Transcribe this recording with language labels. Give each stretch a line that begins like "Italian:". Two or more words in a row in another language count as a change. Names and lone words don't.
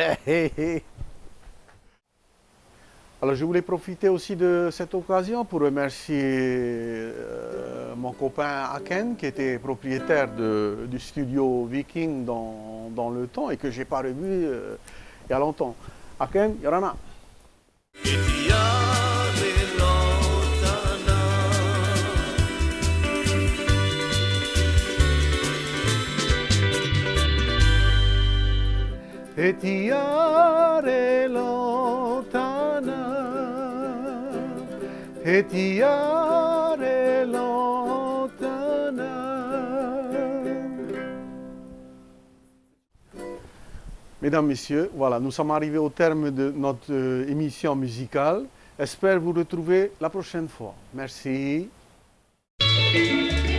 French: Alors je voulais profiter aussi de cette occasion pour remercier mon copain Aken, qui était propriétaire du studio Viking dans le temps et que je n'ai pas revu il y a longtemps. Aken, Yorana.
Tahitian: E tiare lontana, e tiare lontana.
French: Mesdames, Messieurs, voilà, nous sommes arrivés au terme de notre émission musicale. J'espère vous retrouver la prochaine fois. Merci.